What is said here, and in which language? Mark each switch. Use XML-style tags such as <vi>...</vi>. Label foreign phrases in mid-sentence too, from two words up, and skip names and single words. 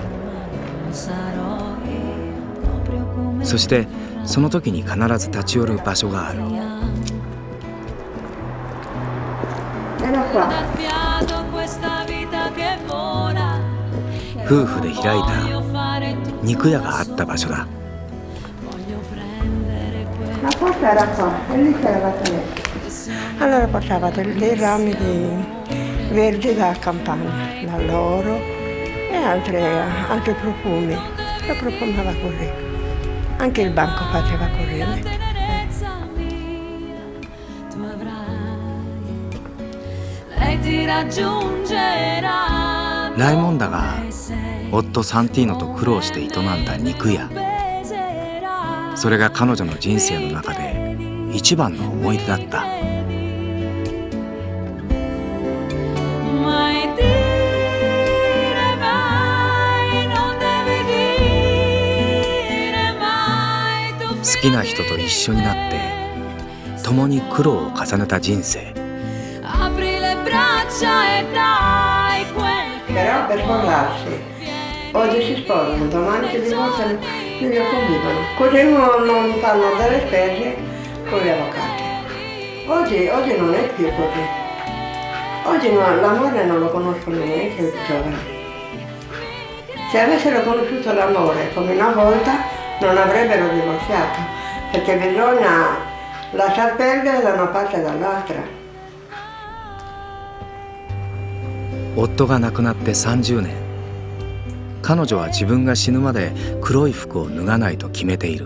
<ja>そしてその時に必ず立ち寄る場所がある。夫婦で開いた肉屋があった場所だ。</ja> <it>La porta era qua, e lì c'era la finestra. Allora portavate dei rami verdi da campagna, dall'oro e altri profumi. Lo profumava così. Anche il banco faceva così.</it> <ja>ライモンダが夫サンティーノと苦労して営んだ肉屋。それが彼女の人生の中で一番の思い出だった。好きな人と一緒になって共に苦労を重ねた人生。</ja> <it>Però per sposarsi, oggi si sposano, domani si divorziano, quindi convivono. Così non fanno delle spese con gli avvocati. Oggi non è più così. Oggi l'amore non lo conoscono neanche i giovani. Se avessero conosciuto l'amore come una volta non avrebbero divorziato, perché bisogna lasciar perdere da una parte e dall'altra.</it> <ja>夫が亡くなって30年。彼女は自分が死ぬまで黒い服を脱がないと決めている。</ja>